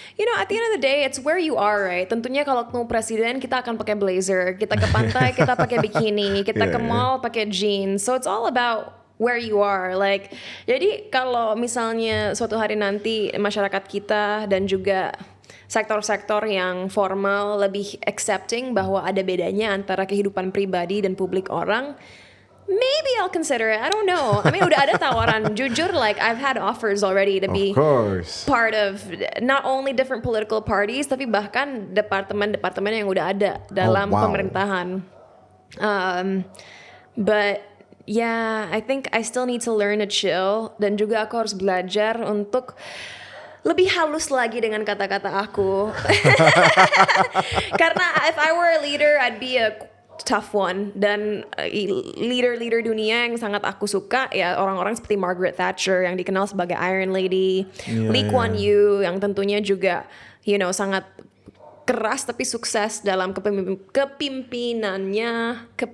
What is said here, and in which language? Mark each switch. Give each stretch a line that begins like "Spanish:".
English: You know, at the end of the day, it's where you are, right?
Indonesian: Tentunya kalau ketemu presiden, kita akan pakai blazer. Kita ke pantai, kita pakai bikini. Kita ke mall, pakai jeans.
English: So it's all about where you are.
Indonesian: Like, jadi kalau misalnya suatu hari nanti masyarakat kita dan juga sektor-sektor yang formal lebih accepting bahwa ada bedanya antara kehidupan pribadi dan publik orang,
English: maybe I'll consider it. I don't know. I mean,
Indonesian: udah ada tawaran.
English: Jujur, like I've had offers already to be part of not only different political parties,
Indonesian: tapi bahkan departemen-departemen yang udah ada dalam pemerintahan.
English: But yeah, I think I still need to learn to chill.
Indonesian: Dan juga aku harus belajar untuk lebih halus lagi dengan kata-kata aku.
English: Karena if I were a leader, I'd be a tough one.
Indonesian: Dan leader dunia yang sangat aku suka ya orang-orang seperti Margaret Thatcher yang dikenal sebagai Iron Lady, Lee Kuan Yew yang tentunya juga sangat keras tapi sukses dalam kepemimpinannya.